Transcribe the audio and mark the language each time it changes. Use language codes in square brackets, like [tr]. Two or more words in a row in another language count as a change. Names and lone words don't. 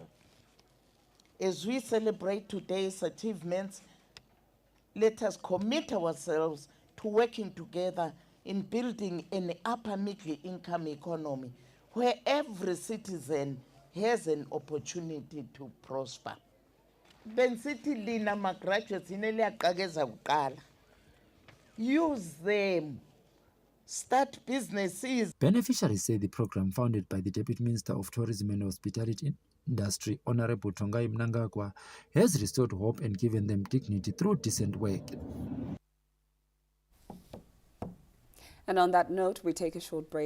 [en] As we celebrate today's achievements, let us commit ourselves to working together in building an upper middle income economy where every citizen has an opportunity to prosper. [nd] Bensithi lina ma-graduates ineliyaqakeza kuqala. [en] Use them. Start businesses. Beneficiaries say the program founded by the Deputy Minister of Tourism and Hospitality Industry, Honorable Tongai Mnangagwa, has restored hope and given them dignity through decent work. And on that note, we take a short break.